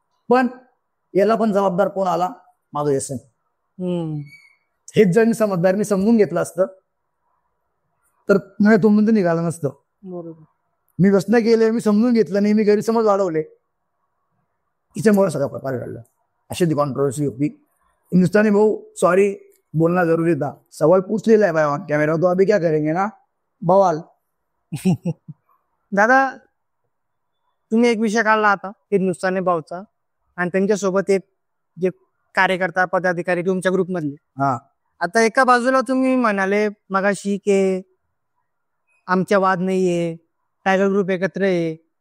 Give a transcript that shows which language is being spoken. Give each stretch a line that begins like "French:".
Marathi: पण याला पण जबाबदार कोण आला, माझं व्यसन. हेच जर मी समजदारीने समजून घेतलं असतं तर नाही तो म्हणतो निघालं नसतं. मी व्यसन केले, मी समजून घेतलं नाही, मी गैरसमज वाढवले, हिच्यामुळे सगळा प्रकार घडला. अशी ती कॉन्ट्रोवर्सी होती.
Hindi: हिंदुस्तानी भाऊ सॉरी बोलना जरूरी था, सवाल पूछ लेला है भाई कैमरा, तो अभी क्या करेंगे ना बवाल.
Marathi: दादा तुम्ही एक विषय काढला आता हिंदुस्थानी भाऊचा, आणि त्यांच्यासोबत एक जे कार्यकर्ता पदाधिकारी तुमच्या ग्रुपमधले. आता एका बाजूला तुम्ही म्हणाले मगाशी की आमच्या वाद नाहीये, टायगर ग्रुप एकत्र आहे.